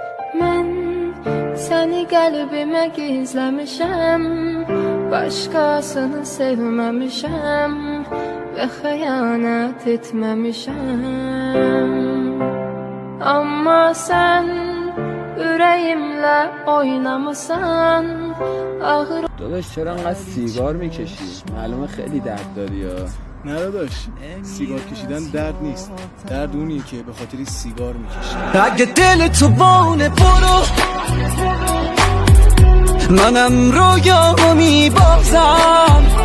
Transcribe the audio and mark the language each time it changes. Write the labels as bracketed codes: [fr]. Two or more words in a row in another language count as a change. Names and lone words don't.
[az] من səni qəlbimə gizləmişəm, başqasını sevməmişəm və xəyanət etməmişəm. Amma sən ürəyimlə oynamısan, ağır. [fa] داداش چرا انقدر سیگار میکشی؟ معلومه خیلی درد داری یا؟ نه داداش، سیگار کشیدن درد نیست، درد اونیه که به خاطر سیگار میکشی. اگه دل تو بونه برو، منم رویامو میبازم.